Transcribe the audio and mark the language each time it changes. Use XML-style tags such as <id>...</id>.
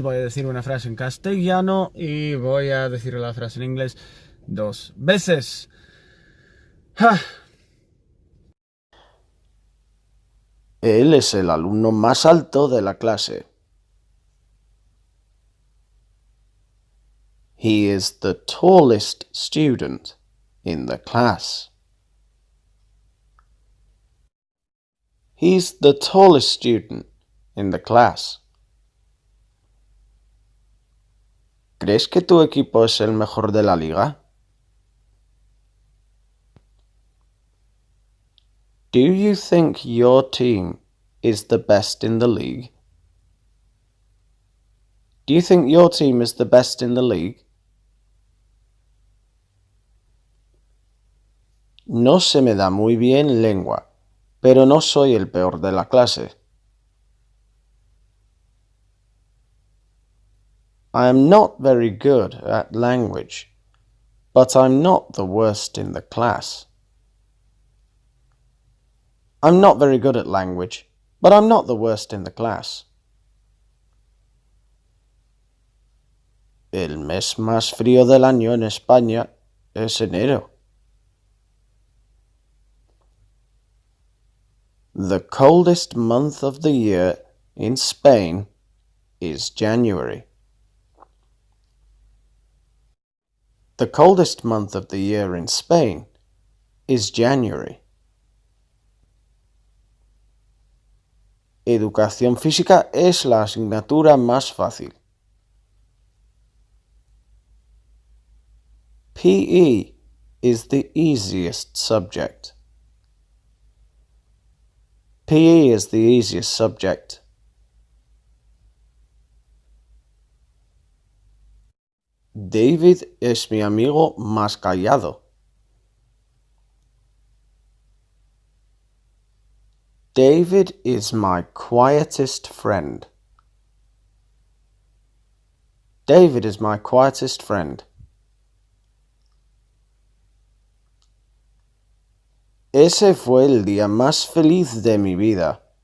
<es>Voy a decir una frase en castellano y voy a decir la frase en inglés 2 veces. ¡Ja! Él es el alumno más alto de la clase.</es> <en>He is the tallest student in the class. He's the tallest student in the class.</en> <es>¿Crees que tu equipo es el mejor de la liga?</es> <en>Do you think your team is the best in the league? Do you think your team is the best in the league?</en> <es>No se me da muy bien lengua, pero no soy el peor de la clase.</es> <en>I am not very good at language, but I'm not the worst in the class. I'm not very good at language, but I'm not the worst in the class.</en> <es>El mes más frío del año en España es enero.</es> <en>The coldest month of the year in Spain is January. The coldest month of the year in Spain is January.</en> <es>Educación física es la asignatura más fácil.</es> <en>PE is the easiest subject. PE is the easiest subject.</en> <es>David es mi amigo más callado.</es> <en>David is my quietest friend. David is my quietest friend.</en> <es>Ese fue el día más feliz de mi vida.</es>